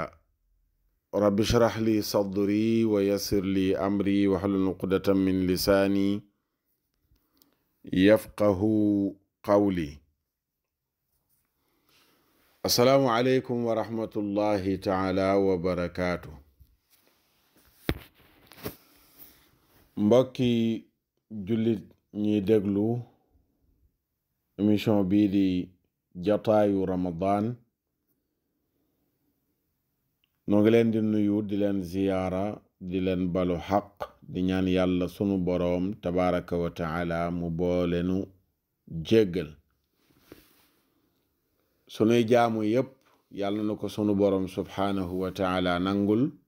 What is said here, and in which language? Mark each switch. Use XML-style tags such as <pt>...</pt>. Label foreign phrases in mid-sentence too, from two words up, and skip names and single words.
<ar>رب اشرح لي صدري ويسر لي أمري واحلل عقدة من لساني يفقه قولي. السلام عليكم ورحمة الله تعالى وبركاته.</ar> <wo>mbokki jullit ñiy déglu émission bii di jataayu Ramadan noo ngi leen di nuyu di leen ziyaara di leen balu xaq di ñaan yàlla sunu boroom</wo> <ar>تبارك وتعالى</ar> <wo>mu boolenu jéggal sunuy jaamu yépp yàlla na ko sunu boroom</wo> <ar>سبحانه وتعالى</ar> <wo>nangul.</wo>